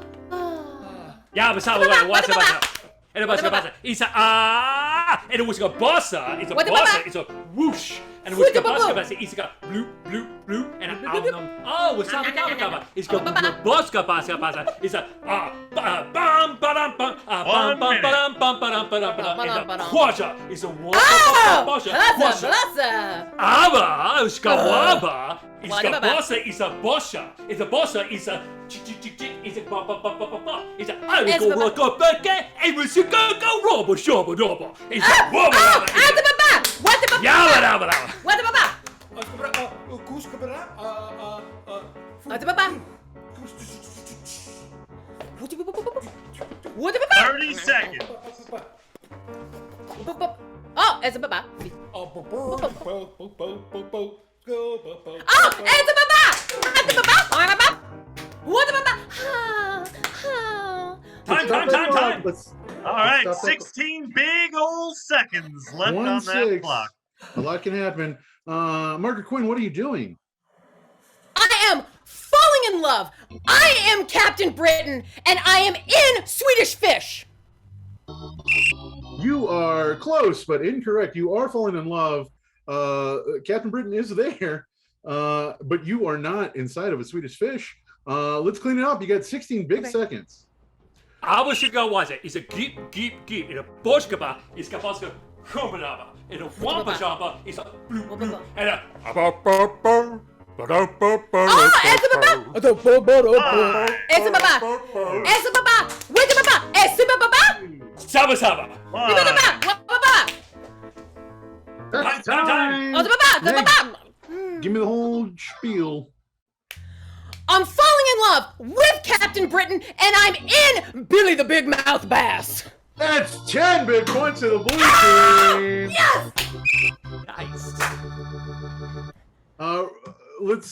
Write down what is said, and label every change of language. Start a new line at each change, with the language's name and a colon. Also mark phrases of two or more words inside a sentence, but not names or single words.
English: Ya, besado, bueno, what's about and it was about it's a and it was a bossa, it's a bossa, it's a whoosh, and it was a bossa, it's a blue, blue, blue, and oh, what's up, it's a bossa, bossa, it's a bam, bam, bam, bam, bam, bam, bam, bam, bam, quasha, it's a Asa, quasha, asa. aber, it's a waba, it's a bossa, it's a bossa, it's a bossa, it's a it's a ba ba ba ba ba ba. It's a I go rock up again. It was a go robber shopper robber. It's a robber. Asa baba. What the baba? Yabba dabba dabba. What the baba? Scoop it up. Scoop it up. Asa baba. What the baba? 30 seconds. Oh, asa baba. Oh, Oh, asa baba. Asa baba. Oh, baba. What the baba? Time. All right, Stop that. 16 big old seconds left on that 1-6. clock. A lot can happen. Margaret Quinn, what are you doing? I am falling in love. I am Captain Britain, and I am in Swedish Fish. You are close, but incorrect. You are falling in love. Captain Britain is there, but you are not inside of a Swedish Fish. Let's clean it up. You got 16 big seconds. I was to go was it? It's a geep. In a boskaba, it's a boska humanaba. In a wampa jamba, it's a blue. And a Oh, asa baba. Asa baba. Asa baba. What the baba? Asa baba. Saba. What the baba? What baba? That's Time. Asa baba. Asa baba. Give me the whole spiel. I'm falling in love with Captain Britain, and I'm in Billy the Big Mouth Bass. That's 10 big points to the blue team. Yes! Nice.